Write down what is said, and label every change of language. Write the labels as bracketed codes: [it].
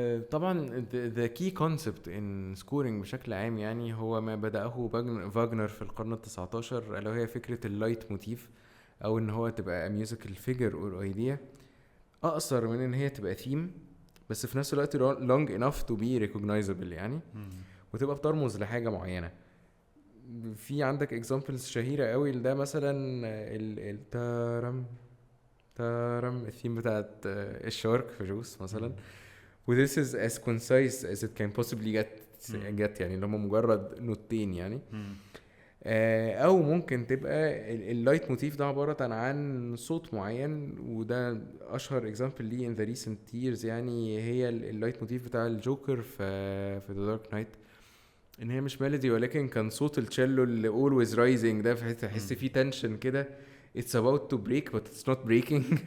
[ar] طبعا [en] the key concept in scoring [ar] بشكل عام يعني هو ما بدأه فاغنر في القرن ال19، اللي هي فكرة اللايت موتيف، او ان هو تبقى [en] musical figure or idea [ar] اقصر من ان هي تبقى theme، بس في نفس الوقت [en] long enough to be recognizable [ar] يعني، وتبقى بترمز لحاجة معينة. في عندك examples شهيرة قوي لده، مثلا التارم الثيم بتاعت الشارك في جوس مثلا. و [en] this is as concise as it can possibly get [ar] يعني اللي هم مجرد نوتين يعني. او ممكن تبقى اللايت موتيف ده عبارة عن صوت معين، وده اشهر example ليه [en] in the recent years [ar] يعني هي اللايت موتيف بتاع الجوكر في The Dark Knight، ان هي مش ميلودي ولكن كان صوت التشيلو اللي [en] always rising [ar] ده، فحس فيه tension كده، [en] it's about to break but it's not breaking.